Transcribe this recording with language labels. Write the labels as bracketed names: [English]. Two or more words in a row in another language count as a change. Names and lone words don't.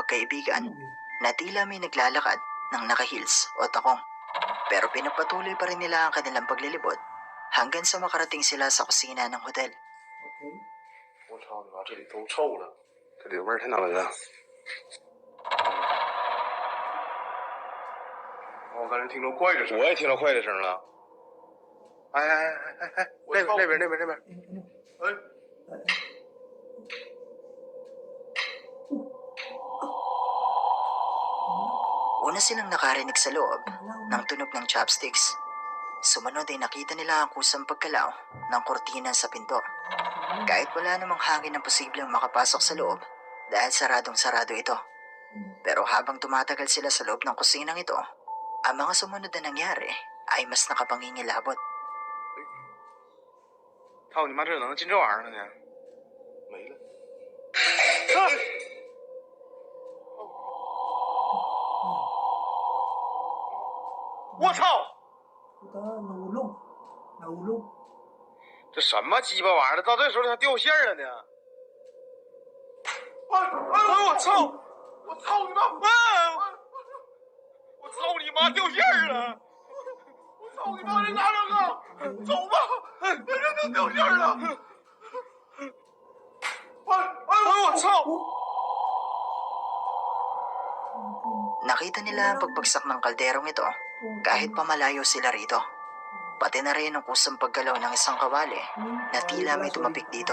[Filipino] magkaibigan na tila may naglalakad ng naka-heels o takong. Pero pinagpatuloy pa rin nila ang kanilang paglilibot hanggang sa makarating sila sa kusina ng hotel. Okay. [Chinese] 我操你妈，这里都臭了，这里味儿太难闻了。我刚才听着怪的声，我也听到怪的声了。哎哎哎哎哎，那边，哎， [Filipino] Una silang nakarinig sa loob ng tunog ng chopsticks. Sumunod ay nakita nila ang kusang pagkalaw ng kortina sa pinto. Kahit wala namang hangin ang posibleng makapasok sa loob dahil saradong-sarado ito. Pero habang tumatagal sila sa loob ng kusinang ito, ang mga sumunod na nangyari ay mas nakapangingilabot. [Chinese] 操你妈，这能进这玩意儿了呢？没了。我操！ [Filipino] Puta, nahulog. Nahulog. [Chinese] 这什么鸡巴玩意儿？到这时候它掉线了呢！我操！我操你妈！我操你妈！掉线了！我操你妈！这哪整啊？走吧！这都掉线了！我操！ [Filipino] Nakita nila ang pagbagsak ng kalderong ito kahit pamalayo sila rito. Pati na rin ang kusang paggalaw ng isang kawali na tila may tumapik dito.